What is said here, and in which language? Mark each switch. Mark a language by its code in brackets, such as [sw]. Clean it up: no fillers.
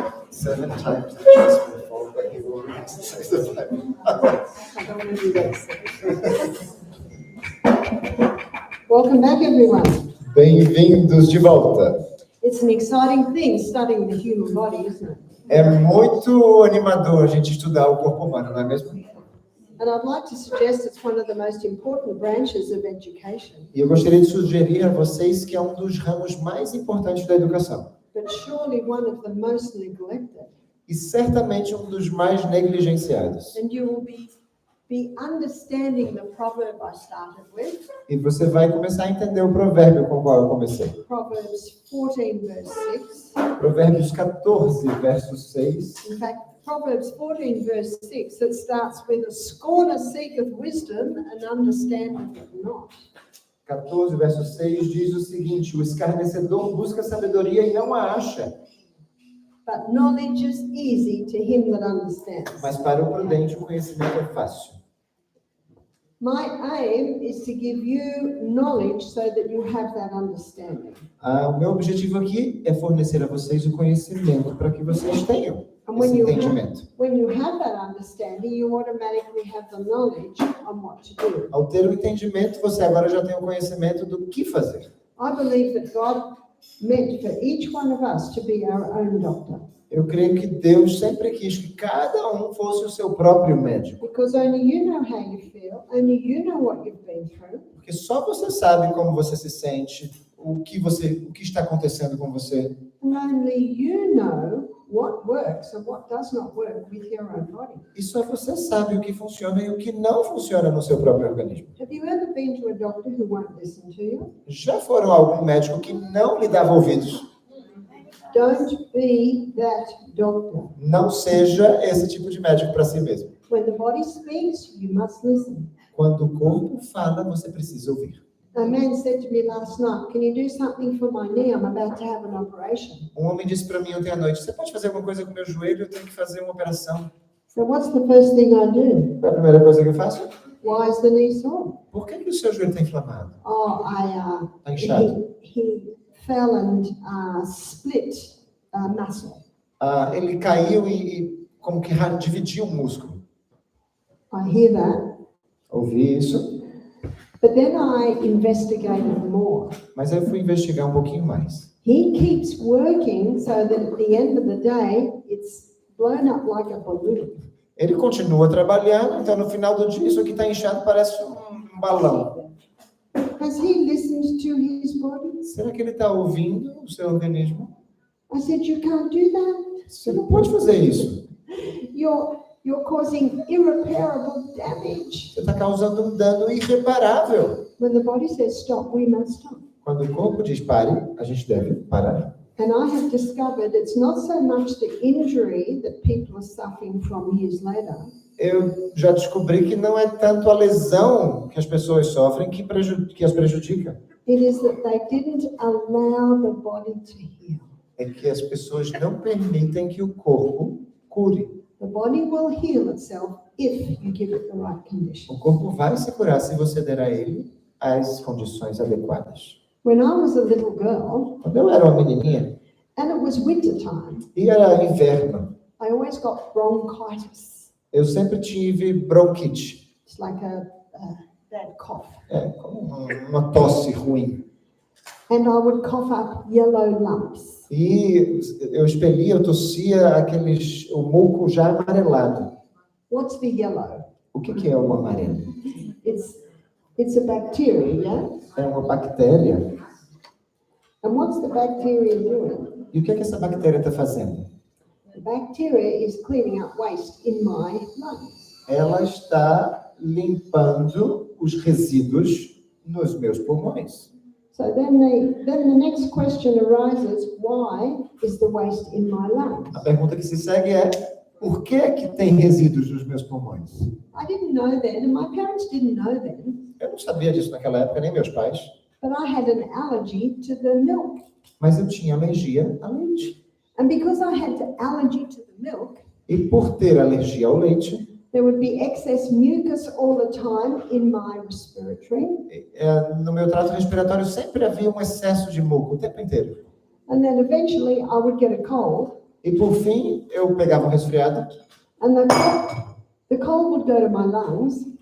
[en] 7 times the chance will fall, but he will reach 65. I don't want to do this. Welcome back, everyone. [pt] Bem-vindos de volta. [en] It's an exciting thing studying the human body, isn't it? [pt] É muito animador a gente estudar o corpo humano, não é mesmo? [en] And I'd like to suggest it's one of the most important branches of education, [pt] E eu gostaria de sugerir a vocês que é um dos ramos mais importantes da educação. [en] but surely one of the most neglected. [pt] E certamente um dos mais negligenciados. [en] And you will be understanding the proverb I started with, [pt] E você vai começar a entender o provérbio com o qual eu comecei. [en] Proverbs 14, verse 6. [pt] Provérbios 14, verso 6. [en] In fact, Proverbs 14, verse 6, it starts with, a scorner seeketh wisdom and understandeth it not. [pt] 14, verso 6, diz o seguinte: o escarnecedor busca sabedoria e não a acha, [en] but knowledge is easy to him that understands. [pt] mas para o prudente o conhecimento é fácil. [en] My aim is to give you knowledge so that you have that understanding. [pt] O meu objetivo aqui é fornecer a vocês o conhecimento para que vocês tenham [en] And [pt] esse entendimento. [en] when you have that understanding, you automatically have the knowledge on what to do. [pt] Ao ter o entendimento, você agora já tem o conhecimento do que fazer. [en] I believe that God meant for each one of us to be our own doctor, [pt] Eu creio que Deus sempre quis que cada um fosse o seu próprio médico. [en] because only you know how you feel, only you know what you've been through, [pt] Porque só você sabe como você se sente, o que está acontecendo com você. [en] and only you know what works and what does not work with your own body. [pt] E só você sabe o que funciona e o que não funciona no seu próprio organismo. [en] Have you ever been to a doctor who won't listen to you? [pt] Já foram a algum médico que não lhe dava ouvidos? [en] Don't be that doctor. [pt] Não seja esse tipo de médico para si mesmo. [en] When the body speaks, you must listen. [pt] Quando o corpo fala, você precisa ouvir. [en] A man said to me last night, "Can you do something for my knee? I'm about to have an operation." [pt] Um homem disse para mim ontem à noite: você pode fazer alguma coisa com o meu joelho? Eu tenho que fazer uma operação. [en] So what's the first thing I do? [pt] Qual é a primeira coisa que eu faço? [en] Why is the knee sore? [pt] Por que o seu joelho está inflamado? [en] Oh, [pt] Está inchado? [en] he fell and split muscle. [pt] Ele caiu e como que dividiu o músculo. [en] I hear that, [pt] Ouvi isso, [en] but then I investigated more. [pt] mas aí eu fui investigar um pouquinho mais. [en] He keeps working so that at the end of the day, it's blown up like a balloon. [pt] Ele continua trabalhando, então no final do dia isso aqui está inchado, parece um balão. [en] Has he listened to his body? [pt] Será que ele está ouvindo o seu organismo? [en] I said, you can't do that. [pt] Você não pode fazer isso. [en] You're causing irreparable damage. [pt] Você está causando um dano irreparável. [en] When the body says stop, we must stop. [pt] Quando o corpo diz pare, a gente deve parar. [en] And I have discovered it's not so much the injury that people are suffering from years later. [pt] Eu já descobri que não é tanto a lesão que as pessoas sofrem que as prejudica. [en] It is that they didn't allow the body to heal. [pt] É que as pessoas não permitem que o corpo cure. [en] The body will heal itself if you give it the right condition. [pt] O corpo vai se curar se você der a ele as condições adequadas. [en] When I was a little girl, [pt] Quando eu era uma menininha, [en] and it was winter time, [pt] e era inverno, [en] I always got bronchitis. [pt] eu sempre tive bronquite. [en] It's like a bad cough. [pt] Como uma tosse ruim. [en] And I would cough up yellow lumps. [pt] E eu expelia, eu tossia o muco já amarelado. [en] What's the yellow? [pt] O que é o amarelo? [en] It's a bacteria, yeah? [pt] É uma bactéria. [en] And what's the bacteria doing? [pt] E o que essa bactéria está fazendo? [en] The bacteria is cleaning up waste in my lungs. [pt] Ela está limpando os resíduos nos meus pulmões. [en] So then the next question arises, why is the waste in my lungs? [pt] A pergunta que se segue é: por que tem resíduos nos meus pulmões? [en] I didn't know then, and my parents didn't know then, [pt] Eu não sabia disso naquela época, nem meus pais. [en] but I had an allergy to the milk. [pt] Mas eu tinha alergia a leite. [en] And because I had the allergy to the milk, [pt] E por ter alergia ao leite, [en] there would be excess mucus all the time in my respiratory. [pt] no meu trato respiratório sempre havia um excesso de muco o tempo inteiro. [en] And then eventually I would get a cold, [pt] E por fim, eu pegava um resfriado [en] and the cold would go to my lungs,